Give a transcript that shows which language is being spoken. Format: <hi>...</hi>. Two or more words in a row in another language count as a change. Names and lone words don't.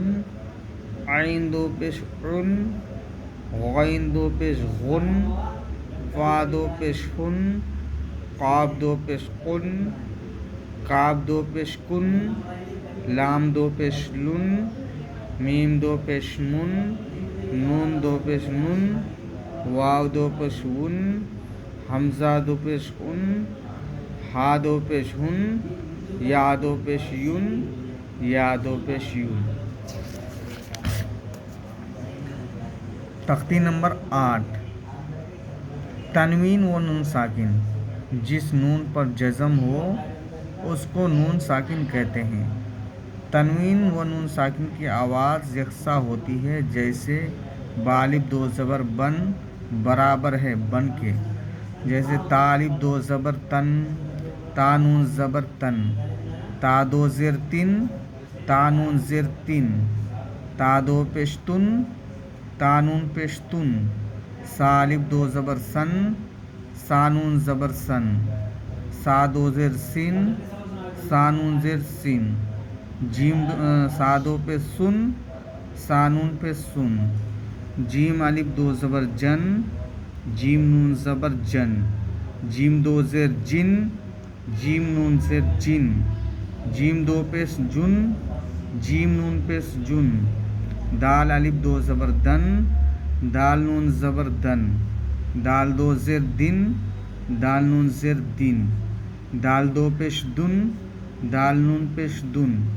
<ur>عین دو پیش عن، غین دو پیش غن، فا دو پیش ہن، قاف دو پیش قن، کاف دو پیش کن، لام دو پیش لن، میم دو پیش من، نون دو پیش نن، واو دو پیش ون، حمزہ دو پیش ان، ہا دو پیش ہن، یا دو پیش یون، یا دو پیش یون۔ تختی نمبر 8 تنوین و نون ساکن۔ جس نون پر جزم ہو اس کو نون ساکن کہتے ہیں۔ تنوین و نون ساکن کی آواز یکساں ہوتی ہے، جیسے با الف دو زبر بن برابر ہے بن کے، جیسے تا الف دو زبر تن، تا نون زبر تن، تا دو زیر تن، تا نون زیر تن، تا دو پیش تن، تا نون پیش تن، سا الف دو زبر سن، سا نون زبر سن، سا دو زیر سین، سا نون زیر سین، جیم سا دو پہ سن، سا نون پہ سن، جیم الف دو زبر جن، جیم نون زبر جن، جیم دو زیر جن، جیم نون زیر جن، جیم دو پیش جن، جیم نون پیش جن، دال الف دو زبر دن، دال نون زبر دن، دال دو زیر دن، دال نون زیر دن، دال دو پیش دن، دال نون پیش دن،</ur>